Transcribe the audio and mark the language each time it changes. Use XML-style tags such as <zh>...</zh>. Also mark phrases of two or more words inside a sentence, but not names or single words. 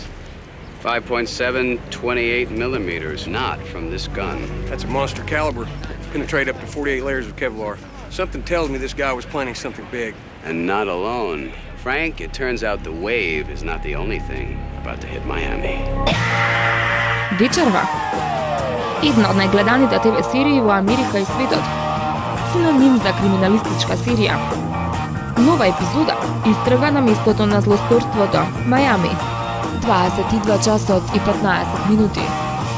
<en>5.7, 28 millimeters, not from this gun. That's a monster caliber. Penetrate up to 48 layers of Kevlar. Something tells me this guy was planning something big. And not alone. Frank, it turns out the wave is not the only thing about to hit Miami.</en> <mk>Вечерва. Една од најгледаните ТВ серии во Америка и светот. Синоним за криминалистичка серија. Нова епизода истрага на местото на злосторството, Мајами. 22 часот и 15 минути.</mk>